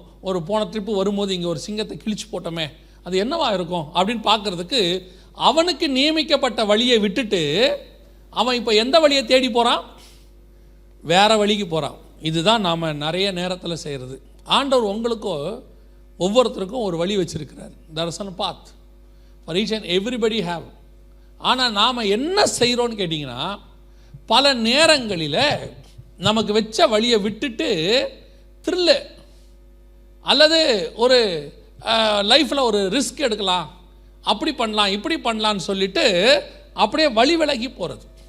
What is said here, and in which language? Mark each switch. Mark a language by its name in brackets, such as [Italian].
[Tamil] ஒரு போன ட்ரிப்பு வரும்போது இங்கே ஒரு சிங்கத்தை கிழிச்சு போட்டோமே, அது என்னவா இருக்கும் அப்படின்னு பார்க்குறதுக்கு அவனுக்கு நியமிக்கப்பட்ட வழியை விட்டுட்டு அவன் இப்போ எந்த வழியை தேடி போகிறான்? வேறு வழிக்கு போகிறான். இதுதான் நாம் நிறைய நேரத்தில் செய்கிறது. ஆண்டவர் உங்களுக்கோ ஒவ்வொருத்தருக்கும் ஒரு வழி வச்சுருக்கிறார். [English] there is a path for each and everybody have. [Tamil] ஆனால் நாம் என்ன செய்கிறோன்னு கேட்டிங்கன்னா, பல நேரங்களில் நமக்கு வச்ச வழியை விட்டுட்டு த்ரில்லு அல்லது ஒரு லைஃப்பில் ஒரு ரிஸ்க் எடுக்கலாம், அப்படி பண்ணலாம் இப்படி பண்ணலான்னு சொல்லிட்டு அப்படியே வழி விலகி போகிறது.